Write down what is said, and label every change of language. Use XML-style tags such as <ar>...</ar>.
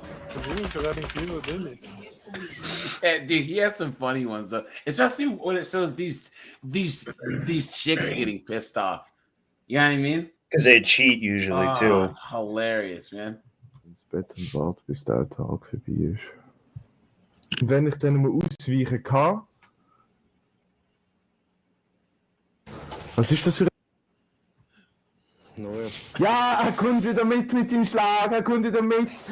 <pt>Tu viu a jogada incrível dele?</pt> <en>Yeah, dude, he has some funny ones though, especially when it shows these chicks getting pissed off. You know what I mean? Because they cheat usually too. It's hilarious, man.</en> <de>ins Bett und warte, bis der Tag vorbei ist. Und wenn ich dann mal ausweichen kann. Was ist das für Ja, er kommt wieder mit dem Schlag, er kommt wieder mit.</de>